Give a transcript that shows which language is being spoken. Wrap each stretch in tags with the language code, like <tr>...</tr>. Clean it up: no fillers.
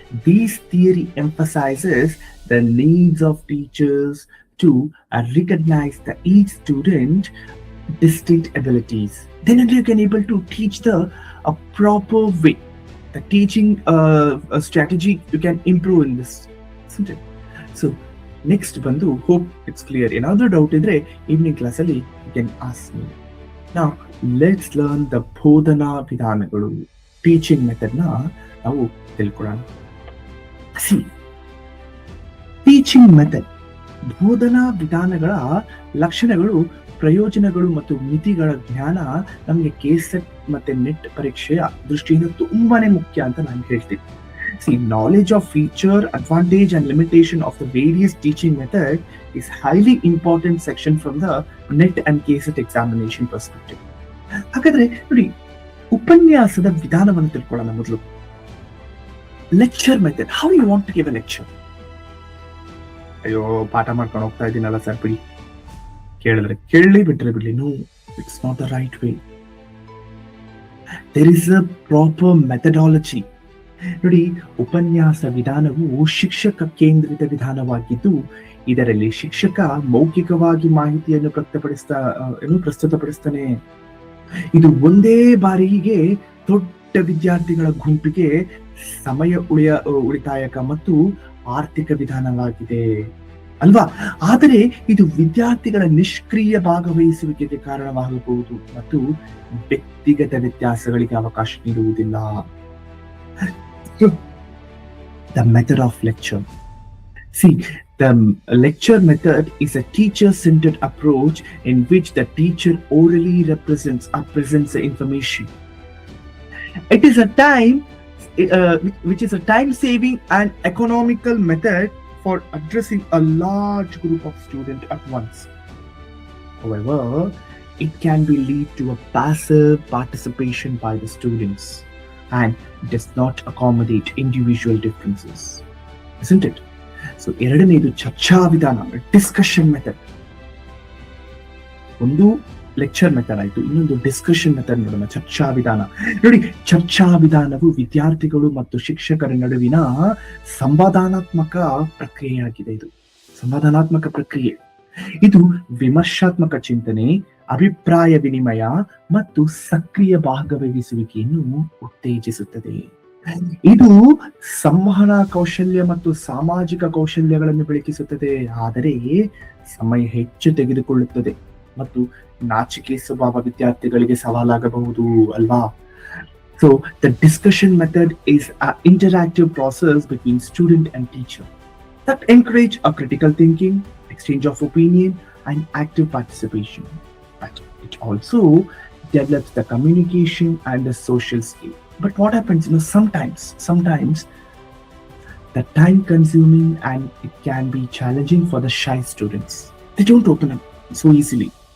<en>This theory emphasizes the needs of teachers to recognize that each student distinct abilities. Then only you can able to teach a proper way. The teaching strategy you can improve in this, isn't it? So next ಬಂದು, hope it's clear.</en> <kn>ಏನಾದರೂ doubt ಇದ್ರೆ evening ಕ್ಲಾಸಲ್ಲಿ</kn> <en>you can ask me. Now let's learn the</en> <kn>ಬೋಧನಾ ವಿಧಾನಗಳು, teaching ಮೆಥಡ್ನ ನಾವು ತಿಳ್ಕೊಳ್ಳೋಣ. See, teaching method, ಬೋಧನಾ ವಿಧಾನಗಳ ಲಕ್ಷಣಗಳು, ಪ್ರಯೋಜನಗಳು ಮತ್ತು ಮಿತಿಗಳ ಜ್ಞಾನ ನಮಗೆ ಕೆಸೆಟ್ ಮತ್ತೆ ನೆಟ್ ಪರೀಕ್ಷೆಯ ದೃಷ್ಟಿಯಿಂದ ತುಂಬಾನೇ ಮುಖ್ಯ ಅಂತ ನಾನು ಹೇಳ್ತೀನಿ.</kn> <en>See, knowledge of feature, advantage and limitation of the various teaching method is highly important section from the NET and KCET examination perspective.</en> <kn>ಹಾಗಾದ್ರೆ ನೋಡಿ, ಉಪನ್ಯಾಸದ ವಿಧಾನವನ್ನು ತಿಳ್ಕೊಳ್ಳೋಣ ಮೊದಲು. Lecture method.</kn> <en>How you want to give a lecture?</en> <kn>ಅಯ್ಯೋ, ಪಾಠ ಮಾಡ್ಕೊಂಡು ಹೋಗ್ತಾ ಇದ್ದೀನಲ್ಲ ಸರ್, ಬಿಡಿ, ಕೇಳಿದ್ರೆ ಕೇಳಲಿ, ಬಿಟ್ರೆ ಬಿಡ್ಲಿ.</kn> <en>No, it's not the right way. There is a proper methodology.</en> <kn>ನೋಡಿ, ಉಪನ್ಯಾಸ ವಿಧಾನವು ಶಿಕ್ಷಕ ಕೇಂದ್ರಿತ ವಿಧಾನವಾಗಿದ್ದು, ಇದರಲ್ಲಿ ಶಿಕ್ಷಕ ಮೌಖಿಕವಾಗಿ ಮಾಹಿತಿಯನ್ನು ಪ್ರಸ್ತುತಪಡಿಸ್ತಾನೆ. ಇದು ಒಂದೇ ಬಾರಿಗೆ ದೊಡ್ಡ ವಿದ್ಯಾರ್ಥಿಗಳ ಗುಂಪಿಗೆ ಸಮಯ ಉಳಿತಾಯಕ ಮತ್ತು ಆರ್ಥಿಕ ವಿಧಾನವಾಗಿದೆ ಅಲ್ವಾ? ಆದರೆ ಇದು ವಿದ್ಯಾರ್ಥಿಗಳ ನಿಷ್ಕ್ರಿಯ ಭಾಗವಹಿಸುವಿಕೆಗೆ ಕಾರಣವಾಗಬಹುದು ಮತ್ತು ವ್ಯಕ್ತಿಗತ ವ್ಯತ್ಯಾಸಗಳಿಗೆ ಅವಕಾಶ ನೀಡುವುದಿಲ್ಲ.</kn> <en>The method of lecture. See, the lecture method is a teacher-centered approach in which the teacher orally presents the information. It is a time which is a time-saving and economical method for addressing a large group of students at once. However, it can be lead to a passive participation by the students and does not accommodate individual differences, isn't it?</en> <kn>So ಎರಡನೇದು ಚರ್ಚಾ ವಿಧಾನ, discussion method. ಒಂದು lecture method ಆಯ್ತು, ಇನ್ನೊಂದು discussion method ನೋಡೋಣ, ಚರ್ಚಾ ವಿಧಾನ. ನೋಡಿ, ಚರ್ಚಾ ವಿಧಾನವು ವಿದ್ಯಾರ್ಥಿಗಳು ಮತ್ತು ಶಿಕ್ಷಕರ ನಡುವಿನ ಸಂವಾದಾತ್ಮಕ ಪ್ರಕ್ರಿಯೆಯಾಗಿದೆ. ಇದು ಸಂವಾದಾತ್ಮಕ ಪ್ರಕ್ರಿಯೆ. ಇದು ವಿಮರ್ಶಾತ್ಮಕ ಚಿಂತನೆ, ಅಭಿಪ್ರಾಯ ವಿನಿಮಯ ಮತ್ತು ಸಕ್ರಿಯ ಭಾಗವಹಿಸುವಿಕೆಯನ್ನು ಉತ್ತೇಜಿಸುತ್ತದೆ. ಇದು ಸಂವಹನ ಕೌಶಲ್ಯ ಮತ್ತು ಸಾಮಾಜಿಕ ಕೌಶಲ್ಯಗಳನ್ನು ಬೆಳಕಿಸುತ್ತದೆ, ಆದರೆ ಸಮಯ ಹೆಚ್ಚು ತೆಗೆದುಕೊಳ್ಳುತ್ತದೆ ಮತ್ತು ನಾಚಿಕೆ ಸ್ವಭಾವ ವಿದ್ಯಾರ್ಥಿಗಳಿಗೆ ಸವಾಲಾಗಬಹುದು ಅಲ್ವಾ.</kn> <en>So the discussion method is a interactive process between student and teacher that encourage a critical thinking, exchange of opinion, and active participation. But it also develops the communication and the social skill. But what happens, sometimes the time consuming and it can be challenging for the shy students. They don't open up so easily.</en>